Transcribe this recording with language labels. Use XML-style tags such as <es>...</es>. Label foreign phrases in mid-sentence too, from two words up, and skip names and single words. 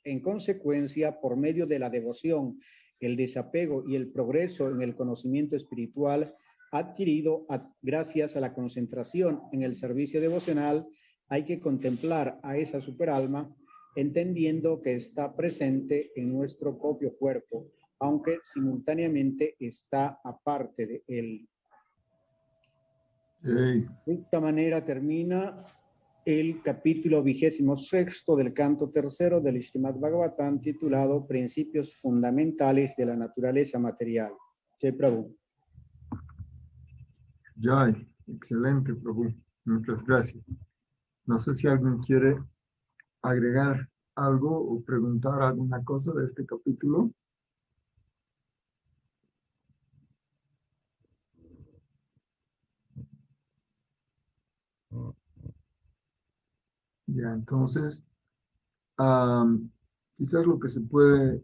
<es>En consecuencia, por medio de la devoción, el desapego y el progreso en el conocimiento espiritual, adquirido gracias a la concentración en el servicio devocional, hay que contemplar a esa superalma, entendiendo que está presente en nuestro propio cuerpo, aunque simultáneamente está aparte de él. De esta manera termina el capítulo 26 del canto tercero del Srimad Bhagavatam, titulado Principios Fundamentales de la Naturaleza Material.</es> <sa>Jai Prabhu.</sa> <es>Jai, excelente, Prabhu. Muchas gracias. No sé si alguien quiere agregar algo o preguntar alguna cosa de este capítulo. Ya, entonces, quizás lo que se puede</es>